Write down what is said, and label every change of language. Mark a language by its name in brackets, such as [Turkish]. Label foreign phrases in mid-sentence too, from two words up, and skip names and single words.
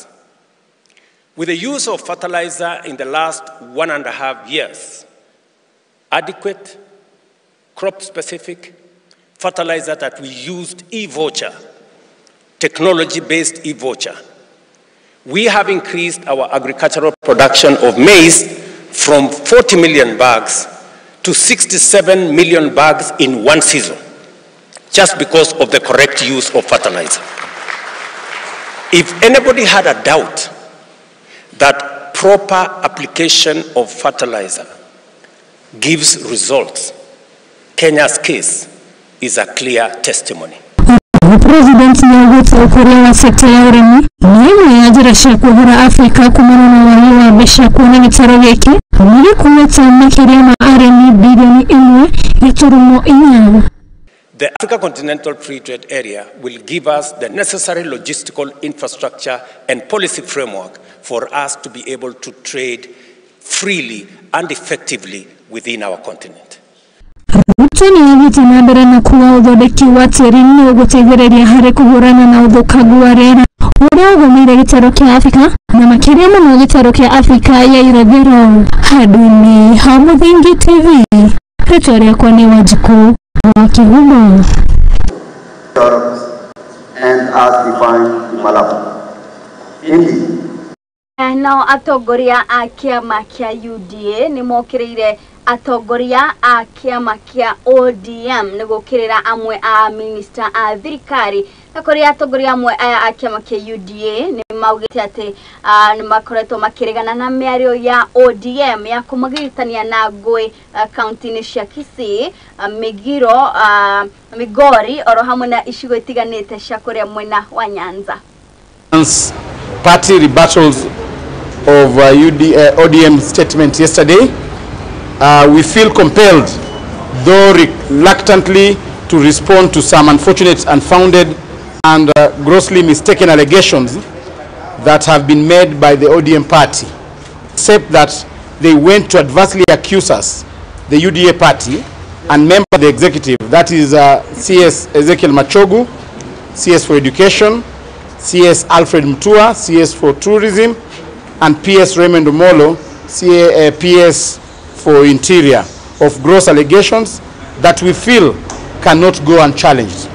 [English] With the use of fertilizer in the last 1.5 years, adequate, crop-specific fertilizer that we used e-voucher, technology-based e-voucher, we have increased our agricultural production of maize from 40 million bags to 67 million bags in one season, just because of the correct use of fertilizer. If anybody had a doubt that proper application of fertilizer gives results, Kenya's case is a clear testimony. [Kikuyu] President Nyagũta ũkũria wa sekta ya ũrĩmi nĩ ĩmwe ya njĩra cia kũhũra Africa kumana na wagi wa mbeca kuona gĩtaro gĩkĩ nĩ gĩkuĩte makĩria ma arĩmi bilioni 1.4. [English] The Africa Continental Free Trade Area will give us the necessary logistical infrastructure and policy framework for us to be able to trade freely and effectively within our continent. [Kikuyu] Ruto nĩ athiĩte na mbere na kuga ũthondeki wa tĩri nĩ ũgũteithĩrĩria harĩ kũhũrana na ũthũkangu wa rĩera ũrĩa ũgũmĩire gĩtarũ kĩa Africa na makĩria mũno gĩtarũ kĩa Africa ya irathĩro. Handũ-inĩ ha Muthingi TV, rĩtwa rĩakwa nĩ Wanjikũ wa Kĩhumo. [English] And as defined in Malabo. Indeed. [Kikuyu] Nao atongoria a kĩama kĩa UDA nĩ mokĩrĩire atongoria a kĩama kĩa ODM nĩ gũkĩrĩra amwe a minister a thirikari na kũrĩa atongoria amwe a kĩama kĩa UDA nĩ maugĩte atĩ nĩ makoretwo makĩregana na mĩario ya ODM ya kũmagĩrĩtania na ngũĩ kaunti-inĩ cia Kisii, Migiro, Migori oro hamwe na icigo itiganĩte cia kũrĩa mwena wa Nyanza. [English] Party rebuttals of ODM statement yesterday, we feel compelled, though reluctantly, to respond to some unfortunate, unfounded, and grossly mistaken allegations that have been made by the ODM party, except that they went to adversely accuse us, the UDA party, and member of the executive, that is CS Ezekiel Machogu, CS for Education, CS Alfred Mutua, CS for Tourism, and PS Raymond Omolo, PS for Interior, of gross allegations that we feel cannot go unchallenged.